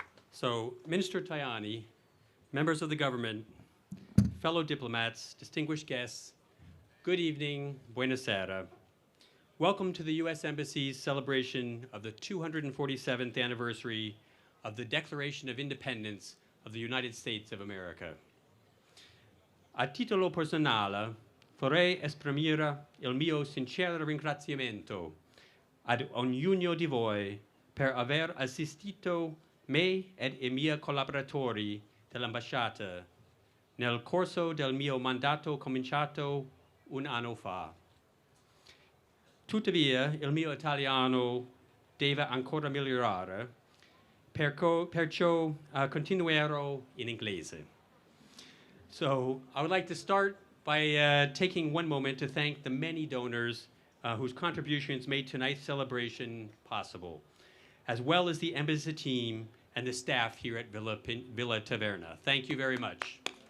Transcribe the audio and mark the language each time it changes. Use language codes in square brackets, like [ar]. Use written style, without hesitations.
[en] So Minister Tajani, members of the government, fellow diplomats, distinguished guests, good evening, [it] buenos aires. [en] Welcome to the U.S. Embassy's celebration of the 247th anniversary of the Declaration of Independence of the United States of America. [it] A titolo personale, vorrei esprimere il mio sincero ringraziamento ad ognuno di voi per aver assistito me ed i miei collaboratori dell'ambasciata nel corso del mio mandato cominciato un anno fa. Tuttavia, il mio italiano deve ancora migliorare, perciò continuerò in inglese. [en] So I would like to start by taking one moment to thank the many donors whose contributions made tonight's celebration possible, as well as the embassy team and the staff here at Villa Taverna. Thank you very much.